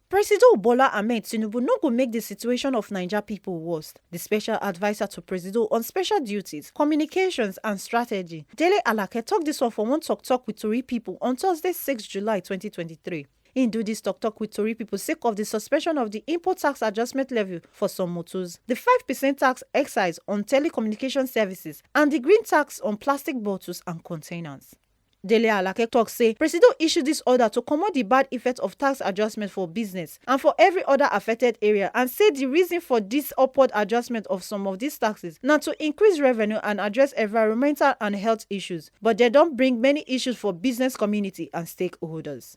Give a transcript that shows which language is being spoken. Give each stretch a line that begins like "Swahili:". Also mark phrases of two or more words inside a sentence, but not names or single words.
Nigerian Pidgin: President Bola Ahmed Tinubu no go make the situation of Naija people worse. The special adviser to President on special duties, communications and strategy, Dele Alake, tok dis one for one tok with Tori pipo on Thursday 6 July 2023. Im do dis tok with Tori pipo sake of the suspension of the import tax adjustment levy for some motors, the 5% tax excise on telecommunication services, and the green tax on plastic bottles and containers. Dele Alake tok say President issued dis order to comot the bad effect of tax adjustment for business and for every other affected area, and say the reason for dis upward adjustment of some of these taxes na to increase revenue and address environmental and health issues, but dem don bring many issues for business community and stakeholders.